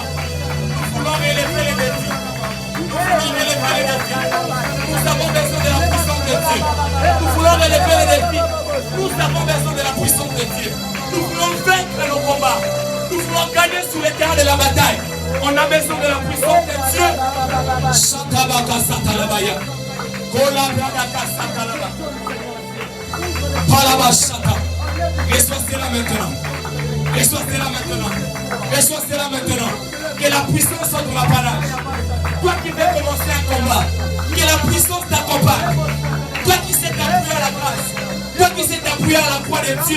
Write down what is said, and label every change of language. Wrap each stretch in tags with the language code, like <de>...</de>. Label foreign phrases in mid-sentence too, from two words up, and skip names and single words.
<fr>Nous voulons élever les défis. Nous voulons élever les défis. Nous avons besoin de la puissance de Dieu. Nous voulons élever les défis. Nous avons besoin de la puissance de Dieu. Nous voulons vaincre nos combats. Nous voulons gagner sur le terrain de la bataille. On a besoin de la puissance de Dieu. Shatabaka satalabaya. Kolabradaka satalaba. Palabashata. Reçois cela maintenant. Reçois cela maintenant. Reçois cela maintenant. Que la puissance soit dans la panage. Toi qui veux commencer un combat, que la puissance t'accompagne. Toi qui sais t'appuyer à la grâce. Toi qui sais t'appuyer à la croix de Dieu.</fr>